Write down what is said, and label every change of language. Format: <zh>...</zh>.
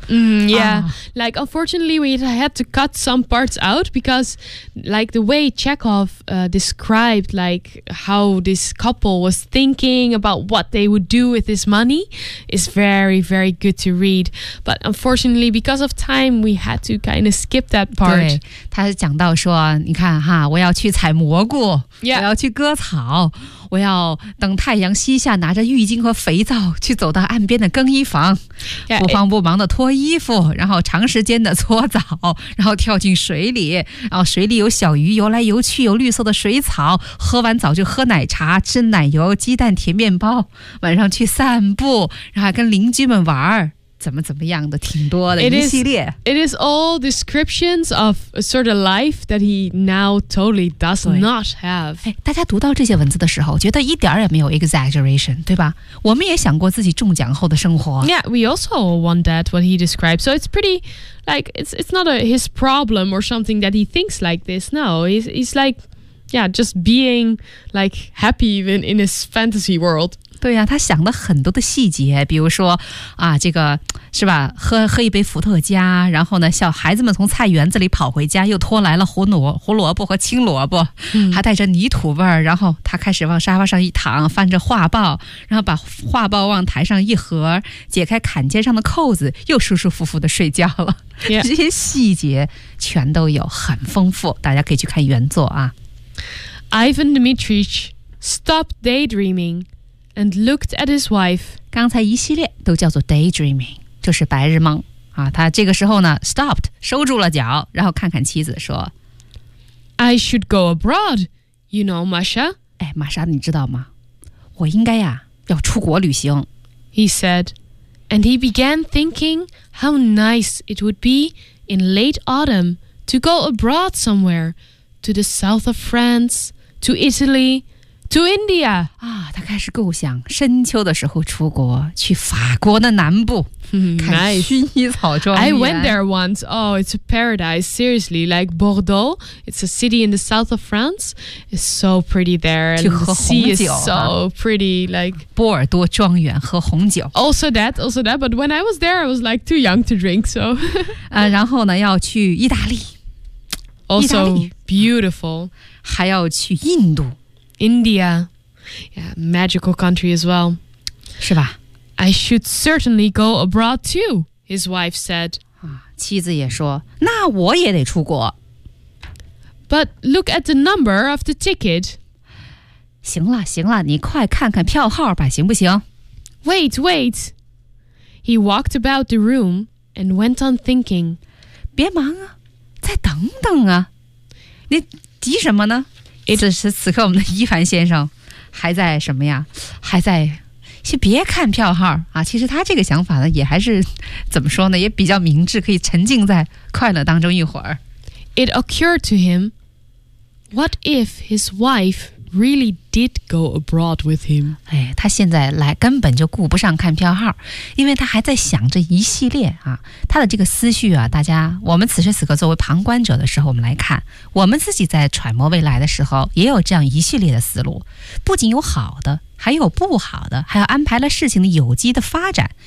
<en>嗯 ，Yeah,、啊、like unfortunately we had to cut some parts out because, like the way Chekhov described like how this couple was thinking about what they would do with this money is very very good to read. But unfortunately because of time we had to kind of skip that part.</en> <zh>对，他讲到说，你看哈，我要去采蘑菇，</zh> <en>yeah.</en> <zh>我要去割草。我要等太阳西下，拿着浴巾和肥皂去走到岸边的更衣房，不慌不忙地脱衣服，然后长时间的搓澡，然后跳进水里，然后水里有小鱼游来游去，有绿色的水草，喝完澡就喝奶茶，吃奶油、鸡蛋、甜面包，晚上去散步，然后跟邻居们玩，怎么怎么样的，挺多的一系列。</zh> <en>It is all descriptions of a sort of life that he now totally does not have.</en> <zh>大家读到这些文字的时候，觉得一点也没有 exaggeration， 对吧？我们也想过自己中奖后的生活。</zh> <en>Yeah, we also want that what he describes. So it's pretty, like it's not a his problem or something that he thinks like this. No, he's like, yeah, just being like happy even in his fantasy world.</en> <zh>对呀、啊，他想了很多的细节，比如说啊，这个是吧？喝一杯伏特加，然后呢，小孩子们从菜园子里跑回家，又拖来了胡萝卜和青萝卜，还带着泥土味儿。然后他开始往沙发上一躺，翻着画报，然后把画报往台上一合，解开坎肩上的扣子，又舒舒服服的睡觉了。</zh> <en>Yeah.</en> <zh>这些细节全都有，很丰富，大家可以去看原作啊。</zh> <en>Ivan Dmitrich stopped daydreaming. And looked at his wife.</en> <zh>刚才一系列都叫做 daydreaming， 就是白日梦啊。他这个时候呢</zh> <en>stopped，</en> <zh>收住了脚，然后看看妻子说</zh> <en>，I should go abroad. You know, Masha.</en> <zh>哎，玛莎，你知道吗？我应该呀要出国旅行。</zh> <en>He said, and he began thinking how nice it would be in late autumn to go abroad somewhere, to the south of France, to Italy. To India!</en> <zh>啊，他开始构想深秋的时候出国，去法国的南部，看薰衣草庄</zh> <en>园。I went there once. Oh, it's a paradise. Seriously, like Bordeaux. It's a city in the south of France. It's so pretty there. And the sea is so pretty. Like,</en> <zh>波尔多庄园喝红酒。</zh> <en>Also that. But when I was there, I was like too young to drink, so.</en> <zh>啊，然后呢，要去意大利。</zh> <en>Also beautiful.</en> <zh>还要去印度。</zh> <en>India, yeah, magical country as well.</en> <zh>是吧</zh> <en>I should certainly go abroad too, his wife said.</en> <zh>妻子也说那我也得出国。</zh> <en>But look at the number of the ticket.</en> <zh>行了，你快看看票号吧，行不行</zh> <en>Wait. He walked about the room and went on thinking.</en> <zh>别忙啊，再等等啊。你急什么呢？此时此刻我们的伊凡先生还在什么呀，还在先别看票号啊！其实他这个想法呢也还是怎么说呢，也比较明智，可以沉浸在快乐当中一会儿。</zh> <en>It occurred to him, what if his wife really did go abroad with him?</en> <zh>哎，他现在来根本就顾不上看票号，因为他还在想着一系列啊，他的这个思绪啊，大家我们此时此刻作为旁观者的时候，我们来看我们自己在揣摩未来的时候也有这样一系列的思路，不仅有好的还有不好的，还有安排了事情的有机的发展。</zh>